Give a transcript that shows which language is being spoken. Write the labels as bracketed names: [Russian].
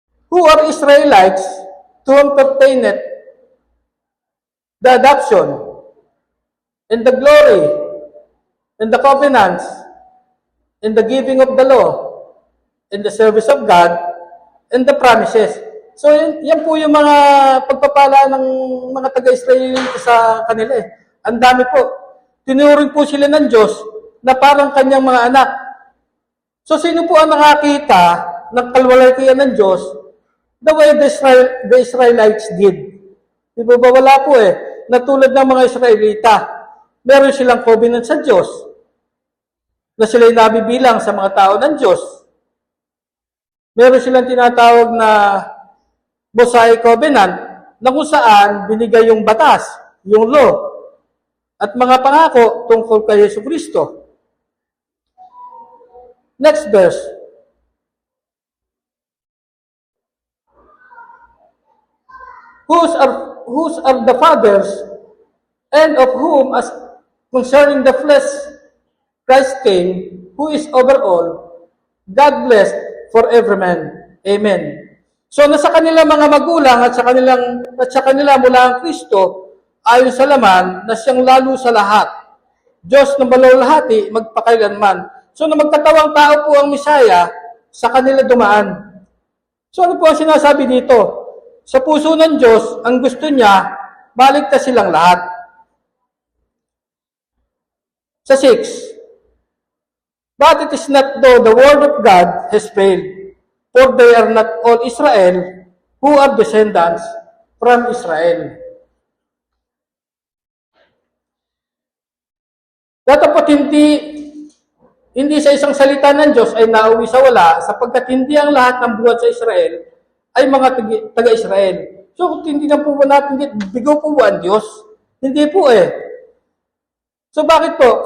[English] Who are Israelites to whom pertaineth the adoption and the glory and the covenants and the giving of the law and the service of God and the promises. [Filipino] So, yan po yung mga pagpapala ng mga taga-Israel sa kanila Ang dami po. Tinuring po sila ng Diyos na parang kanyang mga anak. So, sino po ang nakakita ng kalwalhatian ng Diyos [English] the way the Israelites did? [Filipino] Di ba wala po eh. Natulad ng mga Israelita, meron silang covenant sa Diyos na sila'y nabibilang sa mga tao ng Diyos. Meron silang tinatawag na Mosaic Covenant na kung saan binigay yung batas, yung law, at mga pangako tungkol kay Yesu Kristo. [English] Next verse. Whose are the fathers, and of whom, as concerning the flesh, Christ came, who is over all, God blessed for every man. Amen. [Filipino] So nasa kanila mga magulang at sa kanila mula ang Kristo ayon sa laman na siyang lalo sa lahat. Diyos na malulahati magpakailanman. So na magkatawang tao po ang Misaya, sa kanila dumaan. So ano po ang sinasabi dito? Sa puso ng Diyos, ang gusto niya, maligtas silang lahat. [English] Sa 6, but it is not though the word of God has failed, for they are not all Israel who are descendants from Israel. [Filipino] Datapot hindi sa isang salita ng Diyos ay nauwi sa wala, sapagkat hindi ang lahat ng buhat sa Israel ay mga taga-Israel. So, kung hindi na po natin, bigaw po ba ang Diyos? Hindi po eh. So, bakit po?